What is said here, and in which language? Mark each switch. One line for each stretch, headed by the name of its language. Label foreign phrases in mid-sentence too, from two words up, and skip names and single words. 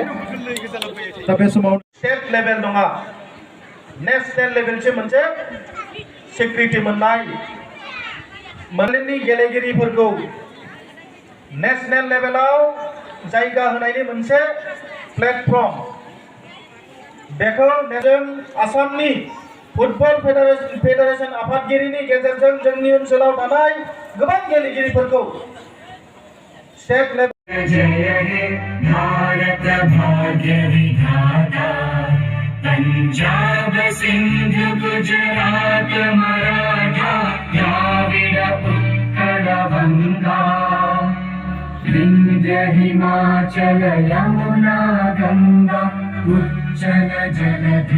Bodo: दा बे समाव
English: state level
Bodo: नङा नेशनेल लेभेलसिम मोनसे स्वीकृति मोननाय मोननैनि गेलेगिरिफोरखौ नेशनेल लेभेलाव जायगा होनायनि मोनसे प्लेटफर्म बेखौ जों आसामनि
English: football federation
Bodo: आफादगिरिनि गेजेरजों जोंनि ओनसोलाव थानाय गोबां गेलेगिरिफोरखौ
English: state level
Bangla: জয় হে ভারত ভাগ্য বিধাতা পাঞ্জাব সিন্ধু গুজরাট মরাঠা দ্রাবিড় উৎকল বঙ্গ বিন্ধ্য হিমাচল যমুনা গঙ্গা উচ্ছল জলধি